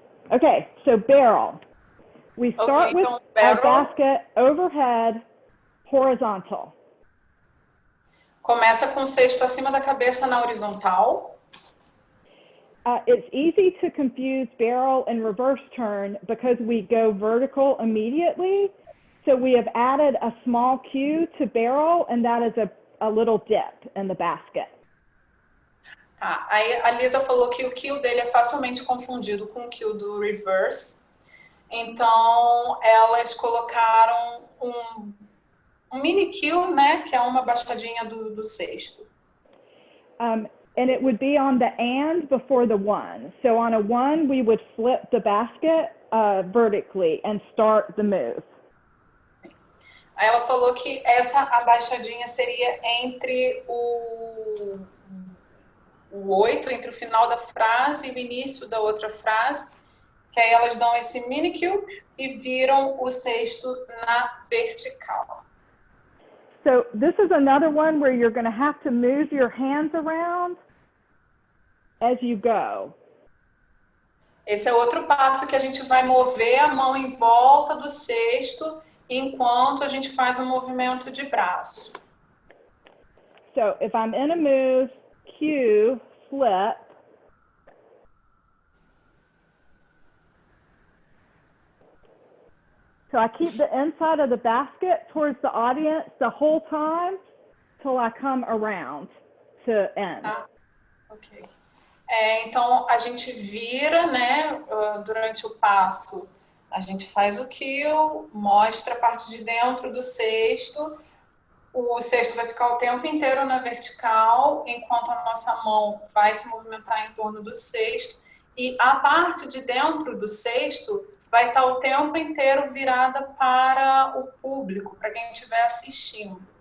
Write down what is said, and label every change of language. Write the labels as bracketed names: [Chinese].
[English] Okay, so barrel. We start with [Portuguese] então, [English] our barrel basket overhead, horizontal. [Portuguese] começa com o cesto acima da cabeça na horizontal. [English] It's easy to confuse barrel and reverse turn because we go vertical immediately. So we have added a small cue to barrel, and that is a little dip in the basket. [Portuguese] Tá, aí a Lisa falou que o cue dele é facilmente confundido com o cue do reverse. Então, elas colocaram um mini cue, né, que é uma baixadinha do cesto. [English] And it would be on the and before the one. So on a one, we would flip the basket vertically and start the move. [Portuguese] Aí ela falou que essa abaixadinha seria entre o 8, entre o final da frase e o início da outra frase, que aí elas dão esse mini cue e viram o cesto na vertical. [English] So this is another one where you're going to have to move your hands around as you go. [Portuguese] Esse é outro passo que a gente vai mover a mão em volta do cesto enquanto a gente faz um movimento de braço. [English] So if I'm in a move, cue, flip. So I keep the inside of the basket towards the audience the whole time till I come around to end. Ok. [Portuguese] Então, a gente vira, né, durante o passo, a gente faz o cue, mostra a parte de dentro do cesto, o cesto vai ficar o tempo inteiro na vertical, enquanto a nossa mão vai se movimentar em torno do cesto, e a parte de dentro do cesto vai estar o tempo inteiro virada para o público, para quem estiver assistindo.